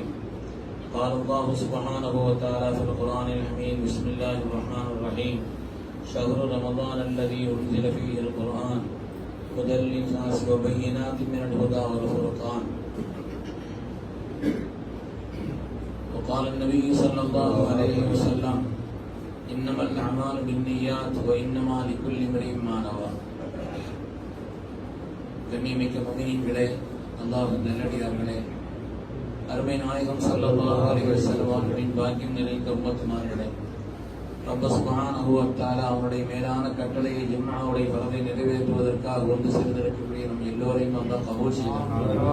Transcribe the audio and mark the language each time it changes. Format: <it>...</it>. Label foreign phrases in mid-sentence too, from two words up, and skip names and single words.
<ar>قال الله سبحانه وتعالى في القرآن الحميد بسم الله الرحمن الرحيم شهر رمضان الذي أنزل فيه القرآن هدى للناس وبينات من الهدى والفرقان. وقال النبي صلى الله عليه وسلم إنما الأعمال بالنيات وإنما لكل امرئ ما نوى.</ar> <ta>கண்ணியமிக்க முஃமினீன்களே, அல்லாஹ்வின் நல்லடியார்களே, அருமை நாயகம்</ta> <ar>صلى الله عليه وسلم</ar> <ta>அவர்களின் பாக்கியம் நிறைந்த உம்மத்துமார்களே,</ta> <ar>رب سبحانه وتعالى</ar> <ta>அவருடைய மேலான கட்டளையை ஜும்ஆவுடைய ஃபரதை நிறைவேற்றுவதற்காக ஒன்று சேர்ந்திருக்கக்கூடிய நம் எல்லோரையும் அல்லாஹ் கபூல் செய்வானாக.</ta>